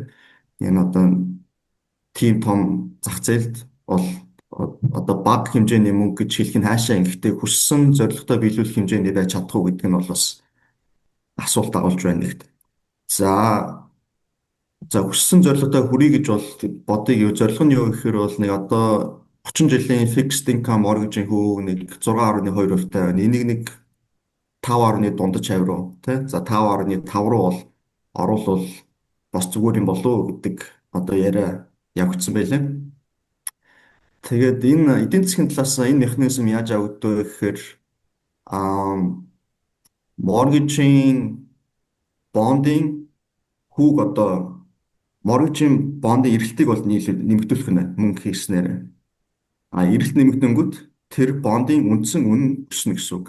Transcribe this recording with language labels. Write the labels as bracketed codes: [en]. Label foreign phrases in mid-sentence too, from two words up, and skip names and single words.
[mn] Энэ одоо тийм том зах зээлд бол одоо бага хэмжээний мөнгө гэж хэлэх нь хаашаа ингэхдээ хүссэн зорилготой биелүүлэх хэмжээний байж чадах уу гэдэг нь бол бас асуулт агуулж байна нэгт. За хүссэн зорилготой хүрье гэж бол бодъё. Зорилго нь юу гэхээр бол нэг одоо 30 жилийн [en] fixed income mortgage- [mn] ийн хүүг нэг 6.2% байна. Энийг нэг 5.1 дундаж хавь руу тий. За 5.5 руу бол оруулал бас зүгээр юм болов уу гэдэг одоо яриа явагдсан байлаа. Тэгээд энэ эдийн засгийн талаас энэ механизм яаж явагдав вэ гэхээр mortgage-ийн бондын хүүг одоо моргежийн бондын эрэлтийг бол нэмэгдүүлэх нь мөнгө хийснээр эрэлт нэмэгдэнгүүт тэр бондын үндсэн үн өснө гэсэн үг.